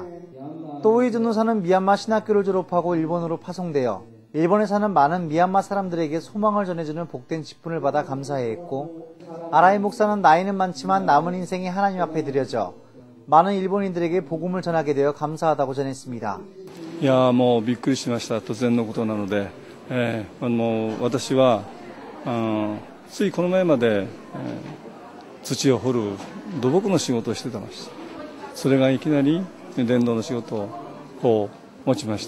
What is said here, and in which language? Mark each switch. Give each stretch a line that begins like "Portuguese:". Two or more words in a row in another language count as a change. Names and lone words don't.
Korean: 또이 전도사는 미얀마 신학교를 졸업하고 일본으로 파송되어 일본에 사는 많은 미얀마 사람들에게 소망을 전해주는 복된 직분을 받아 감사해했고, 아라이 목사는 나이는 많지만 남은 인생이 하나님 앞에 드려져 많은 일본인들에게 복음을 전하게 되어 감사하다고 전했습니다.
Japanese: いやもうびっくりしました。突然のことなので、もう私はついこの前まで、土を掘る土木の仕事をしてたました。それがいきなり伝道の仕事を持ちました。